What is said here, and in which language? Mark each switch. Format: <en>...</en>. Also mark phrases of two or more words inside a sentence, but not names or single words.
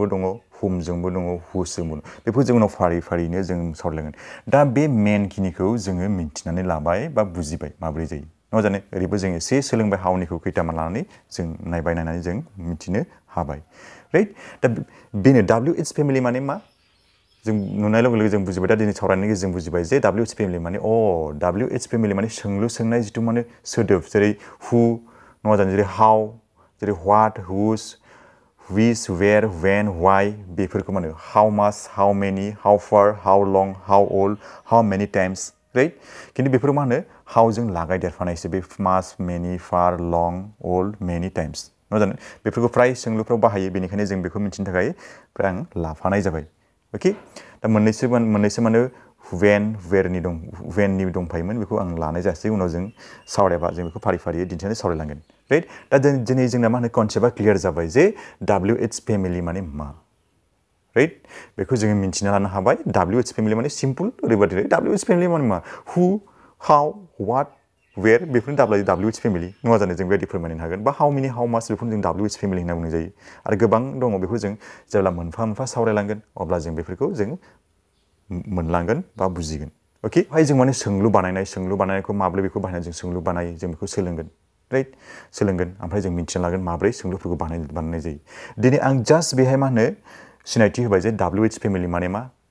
<brx>दङ हुमजोंबो दङ हुसजोंबो दङ बेफोर जों उनाव फारिनो जों सावरायलांगोन दा बे मेनखिनिखौ जोङो मिन्थिनानै लाबाय बा बुजिबाय माबोरै जायो नङा जानो ओरैबो जों एसे सोलोंबाय हावनिखौ खैथामान लानानै जों नायनानै जों मिथिनो हाबाय राइट दा बेनो</brx> <en>WH family</en> <brx>माने मा जों नुनाय लोगो लोगो जों बुजिबाय दा दिनै सावरायनायनि गेजेरजों बुजिबाय जे</brx> <en>WH family</en> <brx>माने</brx> <en>WH family</en> <brx>माने सोंलु सोंनाय जिथु माने सोदोब जेरै हु नङा जानो जेरै हाउ जेरै</brx> <en>what whose which where when why</en> <brx>बेफोरखौ माने</brx> <en>how much how many how far how long how old how many times right</en> <brx>खिन्थु बेफोर मा होनो हाउजों लागायदेरफानायसो बे</brx> <en>much many far long old many times</en> <brx>नङा जानो बेफोरखौ फ्राय सोंलुफ्राव बाहायो बेनिखायनो जों बेखौ मिथिनो थाखाय फ्राय आं लाफानाय जाबाय अके दा मोननैसो माने वेननि दंफायोमोन बेखौ आं लानाय जायासै उनाव जों सावरायबा जों बेखौ फारियै दिन्थिनानै सावरायलांगोन राइट दा दिनै जोंना मा होनो</brx> <en>concept clear</en> <brx>जाबाय जे</brx> <en>WH family</en> <brx>माने मा राइट बेखौ जोङो मिन्थिना लानो हाबाय</brx> <en>WH family</en> <brx>माने सिम्पल ओरैबायदि</brx> <en>WH family</en> <brx>माने मा</brx> <en>who how what where</en> <brx>बेफोरनो</brx> <en>WH family</en> <brx>नङा जानो जों बेबायदि फोरमायनो हागोन बा</brx> <en>how many how much</en> <brx>बेखौनो जों</brx> <en>WH family</en> <brx>होनना बुंनाय जायो आरो गोबां दङ बेखौ जों जेब्ला मोनफा सावरायलांगोन अब्ला जों बेफोरखौ जों मोनलांगोन बा बुजिगोन अके बेहाय जों माने सोंलु बानायनायखौ माब्रै बेखौ बाहायनानै जों सोंलु बानायो जों बेखौ सोलोंगोन राइट सोलोंगोन ओमफ्राय जों मिथिना लागोन माब्रै सोंलुफोरखौ बानायनाय जायो दिनै आं जास्ट बेहाय मा होनो सिनायथि होबाय जे</brx> <en>WH family</en> <brx>माने मा</brx>